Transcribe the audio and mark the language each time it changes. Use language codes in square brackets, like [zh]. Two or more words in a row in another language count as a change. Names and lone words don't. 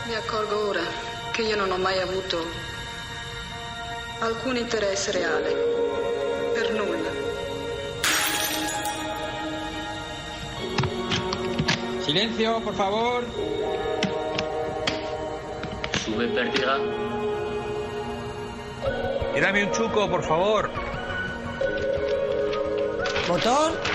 [it] accorgo ora che io non ho mai avuto alcun interesse reale per nulla. [es] Silencio, por favor. Sube pértiga. Y dame un chuco, por favor. ¿Motor?